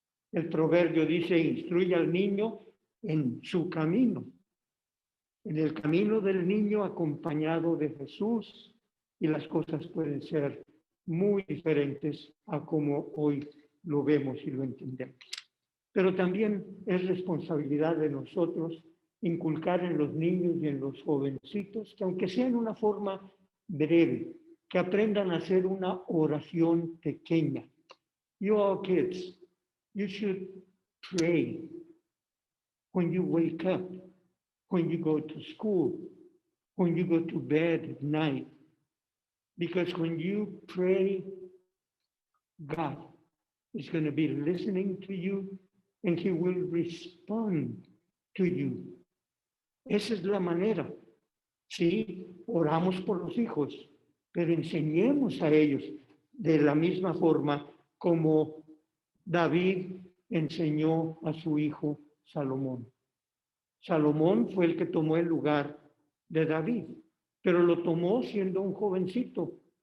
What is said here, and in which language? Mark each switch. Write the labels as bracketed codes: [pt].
[es] El proverbio dice, instruye al niño en su camino, en el camino del niño acompañado de Jesús, y las cosas pueden ser muy diferentes a como hoy lo vemos y lo entendemos. Pero también es responsabilidad de nosotros inculcar en los niños y en los jovencitos, que aunque sea en una forma breve, que aprendan a hacer una oración pequeña. [en] You all kids, you should pray when you wake up, when you go to school, when you go to bed at night. Because when you pray, God is going to be listening to you and He will respond to you. [es] Esa es la manera. Sí, oramos por los hijos, pero enseñemos a ellos de la misma forma como David enseñó a su hijo Salomón. Salomón fue el que tomó el lugar de David, pero lo tomó siendo un jovencito.